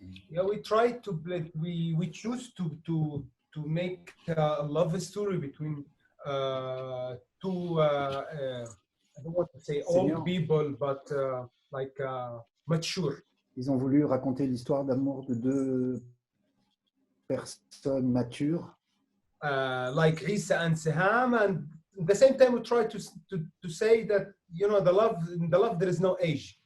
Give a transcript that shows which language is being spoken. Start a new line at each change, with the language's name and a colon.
English: Yeah, we try to we choose to make a love story between two I don't want to say old people, but like mature.
French: Ils ont voulu raconter l'histoire d'amour de deux personnes matures.
English: Like Isa and Siham, and at the same time we try to say that, you know, in the love there is no age.